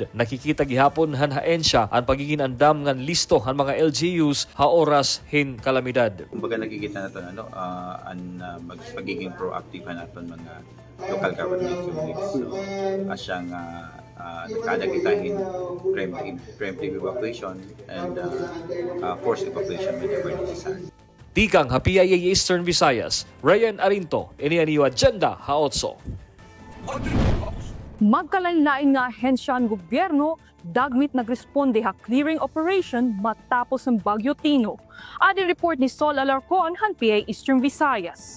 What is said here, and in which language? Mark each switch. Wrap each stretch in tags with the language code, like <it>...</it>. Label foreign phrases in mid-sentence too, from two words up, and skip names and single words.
<war>Nakikita gihapon han haensya an pagiging andam ngan listo han mga LGUs ha oras hin kalamidad.</war> <tl>Kumbaga nakikita natin magpagiging proactive natin mga</tl> <en>local government units.</en> <war>So, asyang nakadagitahin</war> <en>preemptive evacuation and forced evacuation whenever necessary.</en> <war>Tikang ha PIA Eastern Visayas, Ryan Arinto, ini ang iyong agenda ha 8. Magkalain-lain nga ahensya ang gobyerno dagmit nagresponde ha clearing operation matapos ang Bagyo Tino. Adi report ni Sol Alarcon han PIA Eastern Visayas.</war>